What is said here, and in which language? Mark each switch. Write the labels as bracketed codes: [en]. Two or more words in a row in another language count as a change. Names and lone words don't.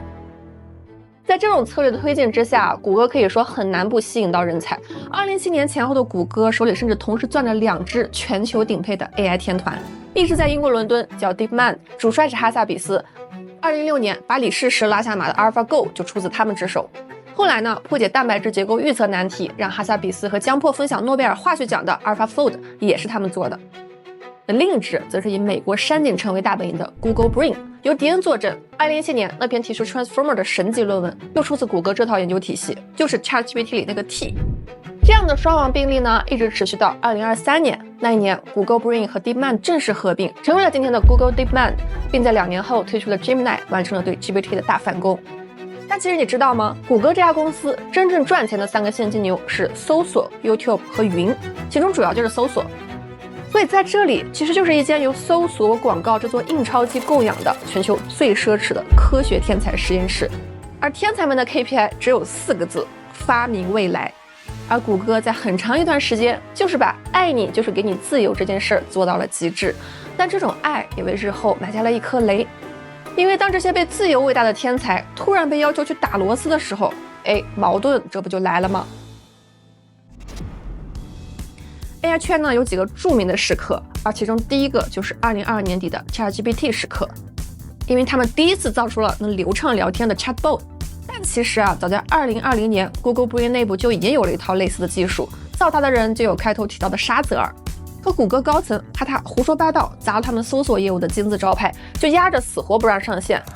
[zh] 在這種策略的推進之下，谷歌可以說很難不吸引到人才。2007年前後的谷歌手裡甚至同時攥着2支全球頂配的 AI 天團，一支在英國倫敦叫 DeepMind， 主帥是哈薩比斯。2016年把李世石拉下馬的 AlphaGo 就出自他們之手。後來呢，破解蛋白質結構預測難題，讓哈薩比斯和江破分享諾貝爾化學獎的 AlphaFold 也是他們做的。那另一支則是以美國山景城為大本營的 Google Brain， 由迪恩坐鎮。2017年那篇提出 Transformer 的神級論文又出自谷歌這套研究體系，就是 ChatGPT 裡那個 T。這樣的雙亡並列呢，一直持續到2023年。那一年 ，Google Brain 和 DeepMind 正式合併，成為了今天的 Google DeepMind， 並在2年後推出了 Gemini， 完成了對 GPT 的大反攻。但其實你知道嗎？谷歌這家公司真正賺錢的3個現金牛是搜索、YouTube 和雲，其中主要就是搜索。所以在這裡，其實就是一間由搜索廣告這座印鈔機供養的全球最奢侈的科學天才實驗室。而天才們的 KPI 只有4個字：發明未來。而谷歌在很長一段時間就是把愛你就是給你自由這件事做到了極致。但這種愛也為日後埋下了一顆雷，因為當這些被自由餵大的天才突然被要求去打螺絲的時候，矛盾這不就來了嗎？AI 圈呢有幾個著名的時刻，而其中第一個就是2022年底的 ChatGPT 時刻，因為他們第一次造出了能流暢聊天的 Chatbot。但其實啊，早在2020年 ，Google Brain 內部就已經有了一套類似的技術，造它的人就有開頭提到的沙澤爾。可谷歌高層怕他胡說八道砸了他們搜索業務的金字招牌，就壓着死活不讓上線。